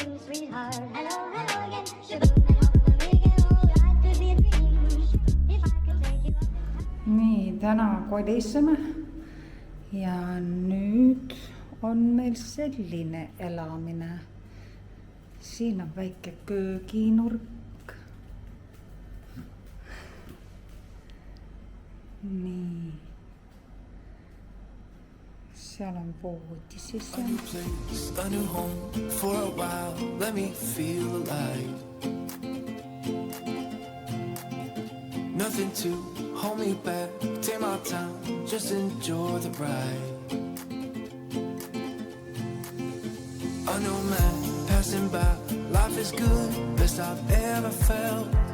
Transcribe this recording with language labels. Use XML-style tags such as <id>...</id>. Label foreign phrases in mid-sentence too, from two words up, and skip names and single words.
<et>Nii, täna kodissime ja nüüd on meil selline elamine. Siin on väike kööginurk. Nii. Seal on voodi sisse.</et> <en>A new home for a while, let me feel alive. Nothing to hold me back, take my time, just enjoy the ride. A new man passing by, life is good, best I've ever felt.</en>